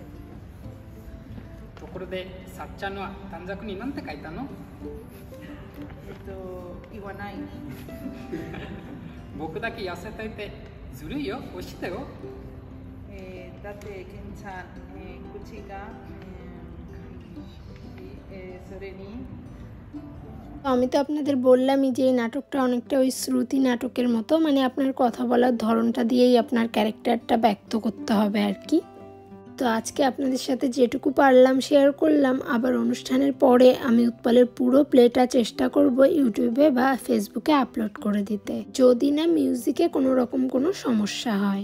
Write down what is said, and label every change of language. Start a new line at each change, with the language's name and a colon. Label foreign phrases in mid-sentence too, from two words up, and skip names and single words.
Japanese: ところでさっちゃんのは短冊に何て書いたの？言わない。僕だけ痩せていてずるいよ。教えてよ。だってケンちゃん、口が、それに
Bangla: আমি তো আপনাদের বললামই যে এই নাটকটা অনেকটা ওই শ্রুতি নাটকের মতো, মানে আপনার কথা বলার ধরনটা দিয়েই আপনার ক্যারেক্টারটা ব্যক্ত করতে হবে আর কি। তো আজকে আপনাদের সাথে যেটুকু পারলাম শেয়ার করলাম। আবার অনুষ্ঠানের পরে আমি উৎপলের পুরো প্লেটা চেষ্টা করব ইউটিউবে বা ফেসবুকে আপলোড করে দিতে, যদি না মিউজিকে কোনো রকম কোনো সমস্যা হয়।